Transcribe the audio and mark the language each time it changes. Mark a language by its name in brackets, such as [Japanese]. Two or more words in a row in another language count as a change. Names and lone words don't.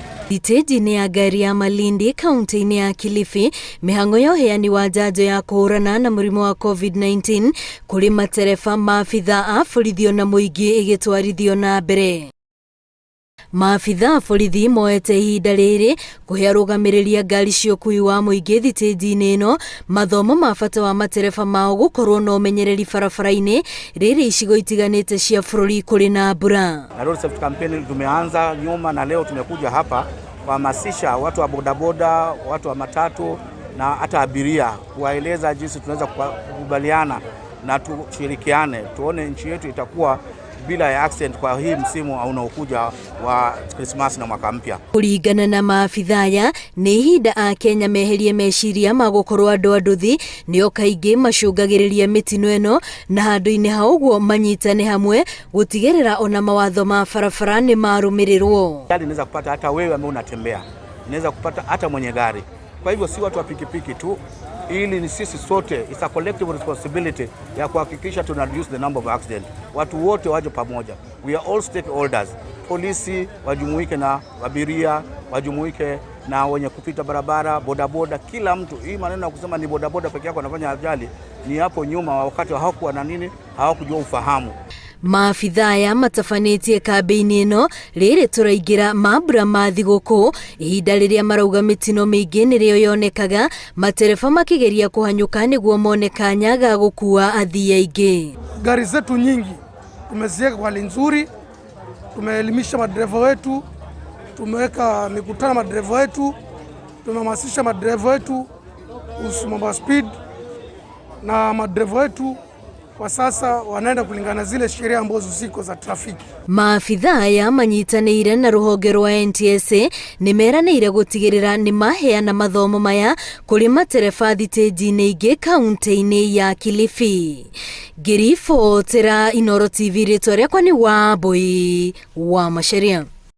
[Kikuyu] Thitĩnji-inĩ ya ngari ya Malindi kaunti-inĩ ya Kilifi, mĩhang'o ya ũheani wa njanjo ya kũhũrana na mũrimũ wa COVID-19 kũrĩ matereba, maabithaa a borithi na mũingĩ ĩgĩtwarithio na mbere. Maabithaa a borithi moete ihinda rĩrĩ kũhe arũgamĩrĩri ngari cia ũkui wa mũingĩ thitĩnji-inĩ ĩno mathomo ma bata wa matereba mao gũkorwo na ũmenyereri barabara-inĩ rĩrĩ icigo itiganĩte cia bũrũri kũrĩ na mbura. [English] Road safety campaign [Swahili] tumeanza nyuma na leo tumekuja hapa kuhamasisha watu wa bodaboda, watu wa matatu na hata abiria, kuwaeleza jinsi tunaweza kukubaliana na tushirikiane tuone nchi yetu itakuwa bila ya accident kwa hii msimu unaokuja wa Christmas na mwaka mpya. [Kikuyu] Kũringana na maabithaa aya, nĩ ihinda a Kenya meherie meciria ma gũkorwo andũ anduthi nĩo kaingĩ macũngagĩrĩria mĩtino ĩno, na handũ-inĩ ha ũguo manyitane hamwe gũtigĩrĩra ona mawatho ma barabara nĩ marũmĩrĩrwo. [Swahili] Gari inaweza kupata hata wewe ambaye unatembea, inaweza kupata hata mwenye gari. Kwa hivyo si watu wa pikipiki tu, ili ni sisi sote, [English] it's a collective responsibility [Swahili] ya kuhakikisha tuna [English] reduce the number of accidents. [Swahili] Watu wote waje pamoja. [English] We are all stakeholders. [Swahili] Polisi wajumuike na abiria, wajumuike na wenye kupita barabara, bodaboda, kila mtu. Hii maneno ya kusema ni bodaboda peke yake anafanya ajali ni hapo nyuma, wakati hawakuwa na nini, hawakujua ufahamu. [Kikuyu] Maabithaa aya matabanĩtie kambĩ-inĩ ĩno rĩrĩ tũraingĩra mambura ma thigũkũ, ihinda rĩrĩa marauga mĩtino mĩingĩ nĩrĩo yonekaga, matereba makĩgeria kũhanyũka nĩguo mone kanya ga gũkua athii aingĩ. [Swahili] Gari zetu nyingi tumeziweka kwa hali nzuri, tumeelimisha madereva wetu, tumeweka mikutano madereva wetu, tumehamasisha madereva wetu kuhusu mambo ya speed, na madereva wetu kwa sasa wanaenda kulingana zile sheria ambazo ziko za trafiki. [Kikuyu] Maabithaa aya manyitanĩire na rũhonge rwa NTSA nĩmeranĩire gũtigĩrĩra nĩ maheana mathomo maya kũrĩ matereba thitĩnji-inĩ ingĩ kaunti-inĩ ya Kilifi. Ngĩribotera Inooro TV, rĩtwa rĩakwa nĩ Wambui wa Macharia.